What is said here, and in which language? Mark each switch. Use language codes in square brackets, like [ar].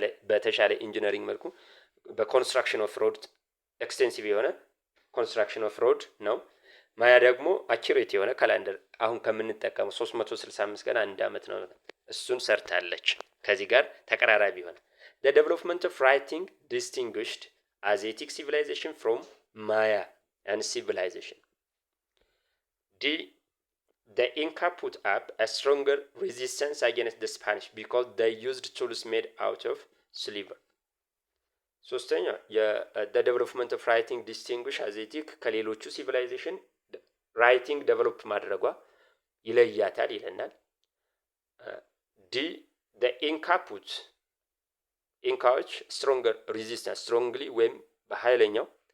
[am] በተሻለ ኢንጂነሪንግ መልኩ በኮንስትራክሽን ኦፍ ሮድ ኤክስቴንሲቭ የሆነ ኮንስትራክሽን ኦፍ ሮድ ነው። ማያ ደግሞ አኪሬት የሆነ ካላንደር አሁን ከምንጠቀመው 365 ቀን አንድ አመት ነው። እሱን ሰርታለች። ከዚህ ጋር ተቀራራቢ ሆነ። [en] the development of writing distinguished Asiatic civilization from Maya and civilization. The Inca put up a stronger resistance against the Spanish because they used tools made out of silver. [am] ሶስተኛ [en] the development of writing distinguished Asiatic [am] ከሌሎቹ civilization ራይቲንግ ዴቨሎፕ ማድረጓ ይለያታል ይለናል። [en] the Inca put [am] ኢንካዎች ስትሮንገር ሬዚስታንስ ስትሮንግሊ ወይም በኃይለኛው